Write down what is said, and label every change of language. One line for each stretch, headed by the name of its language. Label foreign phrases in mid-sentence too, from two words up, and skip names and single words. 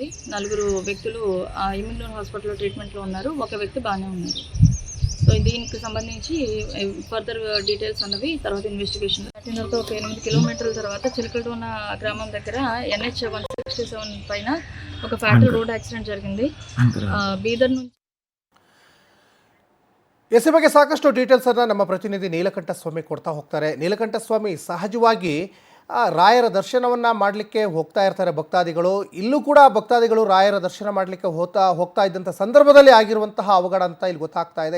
Telugu: 4 వ్యక్తులు ఇమ్యూన్ హాస్పిటల్లో ట్రీట్మెంట్లో ఉన్నారు. ఒక వ్యక్తి బాగానే ఉన్నారు. సో దీనికి సంబంధించి
English: further details
Telugu: అన్నవి తర్వాత ఇన్వెస్టిగేషన్. తర్వాత ఒక 8 కిలోమీటర్ల తర్వాత చిలకలతో ఉన్న గ్రామం దగ్గర NH 167 పైన ఒక
English: fatal road accident
Telugu: జరిగింది. బీదర్ నుంచి
Kannada: ಎಸ್ ಬಗ್ಗೆ ಸಾಕಷ್ಟು ಡೀಟೇಲ್ಸನ್ನು ನಮ್ಮ ಪ್ರತಿನಿಧಿ ನೀಲಕಂಠ ಸ್ವಾಮಿ ಕೊಡ್ತಾ ಹೋಗ್ತಾರೆ. ನೀಲಕಂಠ ಸ್ವಾಮಿ, ಸಹಜವಾಗಿ ರಾಯರ ದರ್ಶನವನ್ನು ಮಾಡಲಿಕ್ಕೆ ಹೋಗ್ತಾ ಇರ್ತಾರೆ ಭಕ್ತಾದಿಗಳು. ಇಲ್ಲೂ ಕೂಡ ಭಕ್ತಾದಿಗಳು ರಾಯರ ದರ್ಶನ ಮಾಡಲಿಕ್ಕೆ ಹೋಗ್ತಾ ಇದ್ದಂಥ ಸಂದರ್ಭದಲ್ಲಿ ಆಗಿರುವಂತಹ ಅವಘಡ ಅಂತ ಇಲ್ಲಿ ಗೊತ್ತಾಗ್ತಾ ಇದೆ.